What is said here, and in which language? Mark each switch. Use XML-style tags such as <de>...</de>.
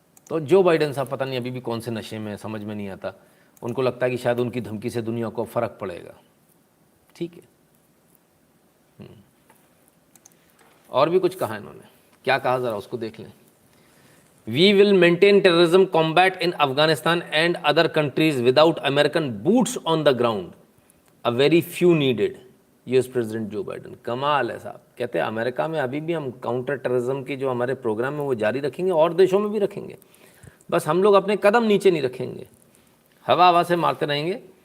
<hi>तो Joe Biden साहब पता नहीं अभी भी कौन से नशे में, समझ में नहीं आता। उनको लगता है कि शायद उनकी धमकी से दुनिया को फ़र्क पड़ेगा। ठीक है। और भी कुछ कहा इन्होंने, क्या कहा ज़रा उसको देख लें।</hi> <en>We will maintain terrorism combat in Afghanistan and other countries without American boots on the ground. A very few needed.</en> <hi>US president Joe Biden, कमाल है साहब। कहते हैं अमेरिका में अभी भी हम काउंटर टेररिज्म की जो हमारे प्रोग्राम है वो जारी रखेंगे और देशों में भी रखेंगे। बस हम लोग अपने कदम नीचे नहीं रखेंगे, हवा से मारते रहेंगे।</hi>